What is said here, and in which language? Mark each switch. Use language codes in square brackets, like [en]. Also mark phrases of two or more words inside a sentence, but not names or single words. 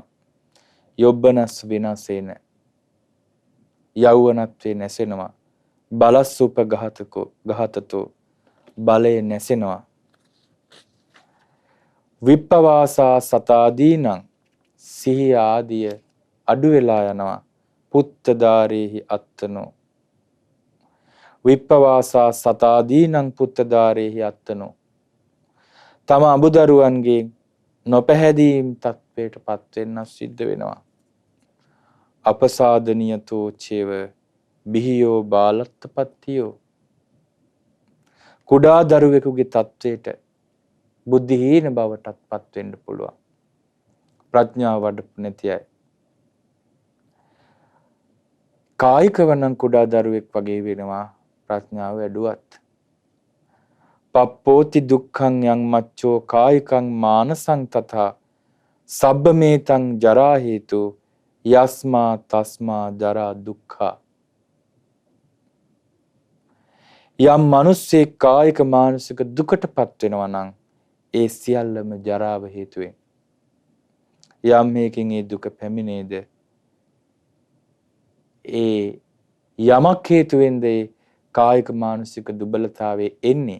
[pi] යොබ්බනස් විනාසේන. [si] යෞවනත්වේ නැසෙනවා. [pi] බලස්සුප ගහතතෝ. [si] බලය නැසෙනවා. [pi] විප්පවාසා සතාදීනං [si] සිහිය ආදිය අඩු වෙලා යනවා. [pi] පුත්තදාරේහි අත්තනෝ. විප්පවාසා සතාදීනං පුත්තදාරේහි අත්තනෝ. [si] තම අඹදරුවන්ගේ නොපැහැදීම් තත්වයට පත් වෙන්න සිද්ධ වෙනවා. [pi] අපසාදනියතෝ චේව බිහියෝ බාලත්තපත්තියෝ. [si] කුඩා දරුවෙකුගේ තත්වයට බුද්ධිහීන බවටත් පත් වෙන්න පුළුවන්. ප්‍රඥාව වඩපු නැති අය. කායිකව නම් කුඩා දරුවෙක් වගේ වෙනවා ප්‍රඥාව වැඩුවත්. [pi] පප්පෝති දුක්ඛං යං මච්චෝ කායිකං මානසං තථා සබ්බමේතං ජරා හේතු යස්මා තස්මා ජරා දුක්ඛා. [si] යම් මිනිස්සෙක් කායික මානසික දුකටපත් වෙනවා නම් ඒ සියල්ලම ජරාව හේතුවෙන්. යම් මේකින් ඒ දුක පැමිණේද ඒ යමක් හේතුවෙන්ද ඒ කායික මානසික දුබලතාවයේ එන්නේ.